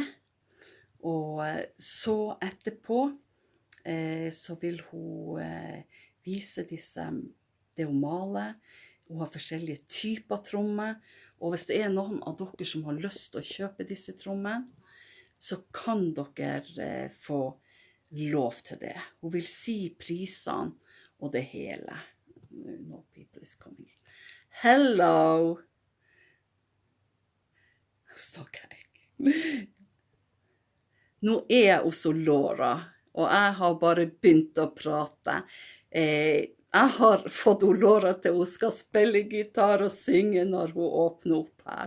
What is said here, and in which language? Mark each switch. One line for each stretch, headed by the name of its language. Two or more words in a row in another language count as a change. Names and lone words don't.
Norwegian: Og så etterpå så vil hun vise det hun maler. Hun har forskjellige typer trommer. Og hvis det noen av dere som har lyst til å kjøpe disse trommene, så kan dere få lov til det. Hun vil si prisene og det hele.
English: No people is coming in. Hello!
Norwegian: Nå jeg hos Laura, og jeg har bare begynt å prate. Jeg har fått Laura til hun skal spille gitar og synge når hun åpner opp her.